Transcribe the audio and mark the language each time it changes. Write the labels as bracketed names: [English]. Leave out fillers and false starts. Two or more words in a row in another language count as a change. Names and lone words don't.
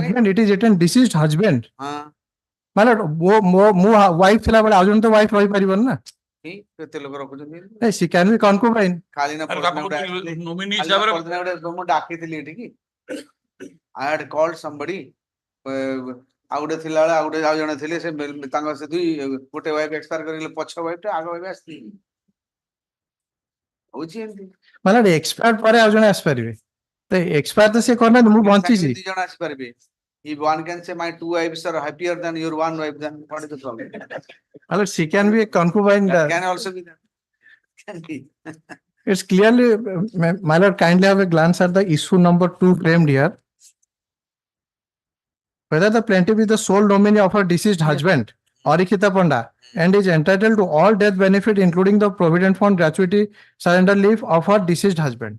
[English] husband. It is written deceased husband. wife? My lord, [Odia] wife ଥିଲା ବେଳେ ଆଉଜଣ ତ wife ରହି ପାରିବେ ନା. [English] Hey, she can be concubine. I had called somebody. [Odia] ଆଉ ଗୋଟେ ଥିଲା ବେଳେ ଆଉ ଗୋଟେ ଆଉ ଜଣେ ଥିଲେ ସେ ତାଙ୍କ ସେ ଗୋଟେ [English] wife expire [Odia] କରିଗଲେ ପଛ ୱାଇଫ ଟା ଆଗ ୱାଇଫ ଆସିଥିଲେ ହଉଛି ଏମିତି [English] My lord, [Odia] expired ପରେ ଆଉ ଜଣେ ଆସିପାରିବେ. ତ expired ତ ସେ କରିନାହାନ୍ତି, ମୁଁ ବଞ୍ଚିଛି. ଦି ଜଣ ଆସିପାରିବେ. [English] If one can say my 2 wives are happier than your 1 wife, then what is the problem? My lord, she can be a concubine. That can also be that. Can be. It's clearly, my lord, kindly have a glance at the issue number 2 framed here. Whether the plaintiff is the sole nominee of her deceased husband, Aurokita Panda, and is entitled to all death benefit, including the provident fund gratuity surrender leave of her deceased husband.